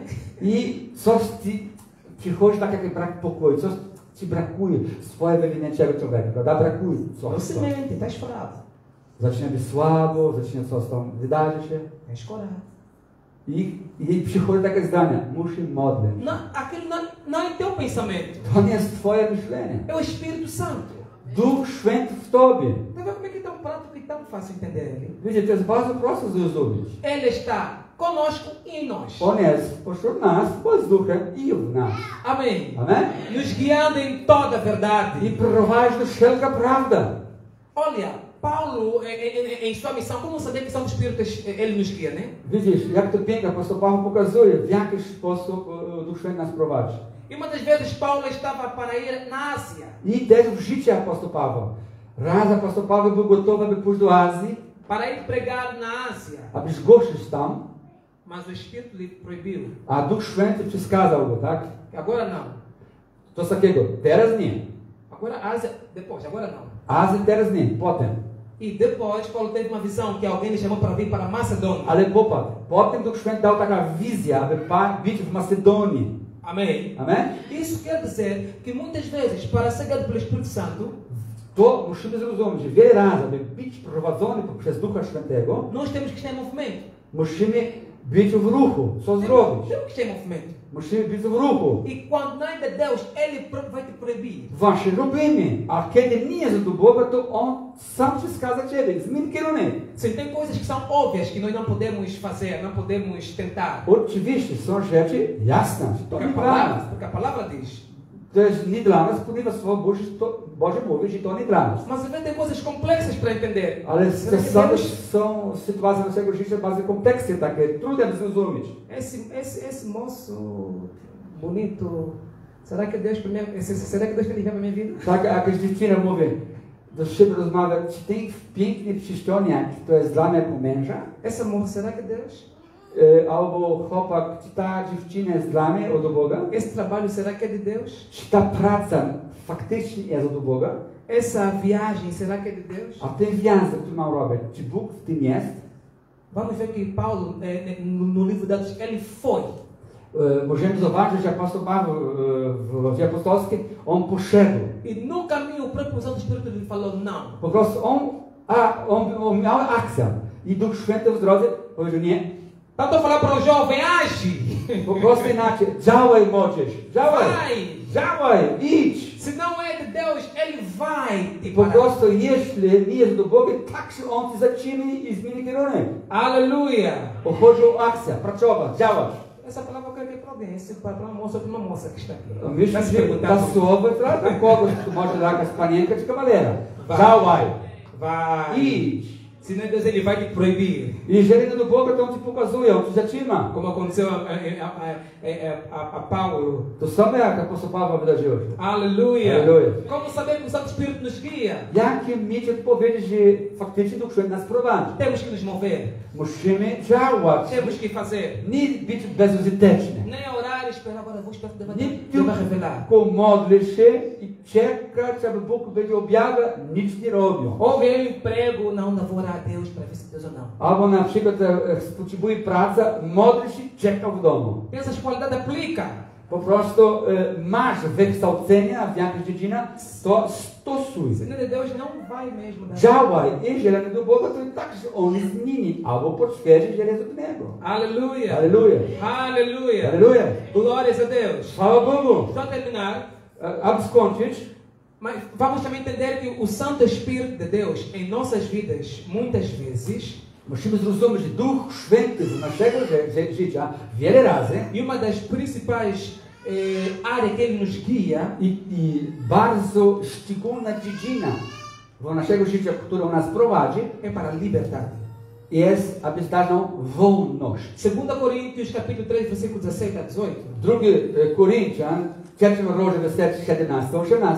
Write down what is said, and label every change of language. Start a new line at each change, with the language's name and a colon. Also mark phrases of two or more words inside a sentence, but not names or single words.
Polish: I coś ci przychodzi tak jak brak pokoju, coś ci brakuje swojego wewnętrznego człowieka, prawda? Brakuje coś.
Portuguese: Você mente, está escorado.
Polish: Zaczyna być słabo, zaczyna coś tam wydarzyć się.
Portuguese: É escorado.
Polish: I przychodzi takie zdanie, muszę modlić.
Portuguese: Não, aquilo não é teu pensamento.
Polish: To nie jest twoje myślenie.
Portuguese: É o Espírito Santo.
Polish: Duch Święty w tobie.
Portuguese: Tá vendo como é que é tão prático e tão fácil entender ele?
Polish: Wiecie, to jest bardzo prosto zrozumieć.
Portuguese: Ele está conosco e em nós.
Polish: On jest pośród nas, bo z duchem i w nas.
Portuguese: Amém.
Polish: Amen?
Portuguese: Nos guiando em toda a
Polish: I
Portuguese: verdade.
Polish: prowadzi do wszelka prawda.
Portuguese: Olha, Paulo, em sua missão, como saber que são os Espíritos, ele nos guia, né?
Polish: Widzisz, jak to pięknie apostoł Paweł pokazuje, w jaki sposób Duch Święty nas prowadzi.
Portuguese: E uma das vezes Paulo estava para ir na Ásia.
Polish: I też w życiu apostoł Paweł. Raz apostoł Paweł był gotowy, aby pójść do Azji,
Portuguese: Para ir pregar na Ásia.
Polish: aby zgłosić tam,
Portuguese: Mas o Espírito lhe proibiu.
Polish: a Duch Święty przeskazał go, tak?
Portuguese: Agora não.
Polish: To takiego, teraz nie.
Portuguese: Agora a Ásia, depois, agora não.
Polish: Azji teraz nie, potem.
Portuguese: E depois Paulo teve uma visão que alguém lhe chamou para vir para Macedônia.
Polish: Ale potem Duch Święty dał taka wizja, aby być w Macedonii.
Portuguese: Amém?
Polish: Amen?
Portuguese: Isso quer dizer que muitas vezes, para ser guiado pelo Espírito Santo,
Polish: To musimy zrozumieć, że wiele razy, aby być prowadzony przez Ducha Świętego,
Portuguese: nós temos que estar em movimento.
Polish: musimy być w ruchu. Co zrobić?
Portuguese: Temos que estar em movimento.
Polish: Musimy być w ruchu.
Portuguese: E quando não é de Deus, Ele vai te proibir.
Polish: Właśnie robimy. A kiedy nie jest do Boga, to On sam przeszkadza ciebie. Zmień kierunek.
Portuguese: Sim, tem coisas que são óbvias que nós não podemos fazer, não podemos tentar.
Polish: Oczywiście są rzeczy jasne. To
Portuguese: Porque
Polish: nie
Portuguese: a
Polish: dla
Portuguese: palavra,
Polish: nas.
Portuguese: porque a palavra diz.
Polish: To jest nie dla nas, ponieważ Słowo Boże mówi, że to nie dla nas.
Portuguese: Mas às vezes tem coisas complexas para entender.
Polish: Ale
Portuguese: Será que
Polish: czasami
Portuguese: Deus,
Polish: są sytuacje naszego życia bardzo kompleksne, takie trudne zrozumieć.
Portuguese: esse moço bonito, será que Deus primeiro, será que Deus tem para minha vida?
Polish: Tak, jakaś dziewczyna mówi, do siebie rozmawia, czy ten piękny przystojniak, to jest dla mnie jako męża?
Portuguese: Essa moça, será que Deus?
Polish: Albo chłopak, czy ta dziewczyna jest dla mnie od Boga?
Portuguese: Esse trabalho, será que é de Deus?
Polish: Czy ta praca faktycznie jest od Boga?
Portuguese: Essa viagem, será que é de Deus?
Polish: A ten wjazd, który mam robić, czy Bóg w tym jest?
Portuguese: Vamos ver que Paulo, no livro de Atos, ele foi.
Polish: Możemy zobaczyć, że apostoł Paweł w Dzieje Apostolskie, on poszedł.
Portuguese: E no caminho o próprio Santo Espírito lhe falou não.
Polish: Po prostu on miał akcję. I Duch Święty w drodze powiedział nie.
Portuguese: Tanto a falar para o jovem, age!
Polish: Po prostu inaczej. Działaj, młodzież. Działaj.
Portuguese: Vai!
Polish: Działaj, idź.
Portuguese: Se não é de Deus, ele vai te
Polish: Po
Portuguese: parar.
Polish: prostu jeśli nie jest do Boga, tak się on ci zatrzyma i zmieni kierunek.
Portuguese: Aleluia!
Polish: Chodzi o akcję, pracować, działać.
Portuguese: Essa palavra eu quero que é para alguém, esse para uma moça que está aqui.
Polish: Myślę,
Portuguese: Está se
Polish: że
Portuguese: perguntando.
Polish: ta słowo dla kogoś, kto może jakaś panienka czy kawalera. Działaj,
Portuguese: Vai!
Polish: idź.
Portuguese: Se não é Deus, ele vai te proibir.
Polish: Jeżeli nie do Boga, to on ci pokazuje, on ci zatrzyma.
Portuguese: Como aconteceu a Paulo.
Polish: To samo jak apostoł Paweł wydarzyło się.
Portuguese: Aleluia! Aleluia. Como saber que o Santo Espírito nos guia?
Polish: Jakie mieć odpowiedź, że faktycznie Duch Święty nas prowadzi?
Portuguese: Temos que nos mover.
Polish: Musimy działać.
Portuguese: Temos que fazer.
Polish: Nie być bezużyteczny.
Portuguese: Nem orar e esperar, agora vou esperar que Deus
Polish: Nie
Portuguese: Deus vai revelar.
Polish: tylko modlić się i czekać, aby Bóg będzie objawiał, nic nie robią.
Portuguese: Ou vem o emprego, não vou orar a Deus para ver se Deus ou não.
Polish: Albo na przykład potrzebuje pracy, modli się, czeka w domu.
Portuguese: Essas qualidades aplica.
Polish: po prostu masz wykształcenie w jakiejś dziedzinie, to stosuj.
Portuguese: Senão de Deus não vai mesmo dar.
Polish: Działaj. Jeżeli nie do Boga, to i tak się On zmieni, albo potwierdzi, że jest od Niego.
Portuguese: Aleluia.
Polish: Aleluja.
Portuguese: Aleluia.
Polish: Aleluja.
Portuguese: Glórias a Deus.
Polish: Chwała Bogu.
Portuguese: Só terminar,
Polish: Aby skończyć,
Portuguese: mas vamos também entender que o Santo Espírito de Deus em nossas vidas, muitas vezes,
Polish: musimy zrozumieć, że Duch Święty w naszego życia wiele razy
Portuguese: e uma das principais áreas que Ele nos guia,
Polish: i bardzo szczególna dziedzina w naszego życia, która nas prowadzi,
Portuguese: é para a liberdade.
Polish: jest, aby dać nam wolność.
Portuguese: 2 Coríntios capítulo 3, versículo 16 a 18.
Polish: 2 Koryntian, 3 rozdział, werset 17-18,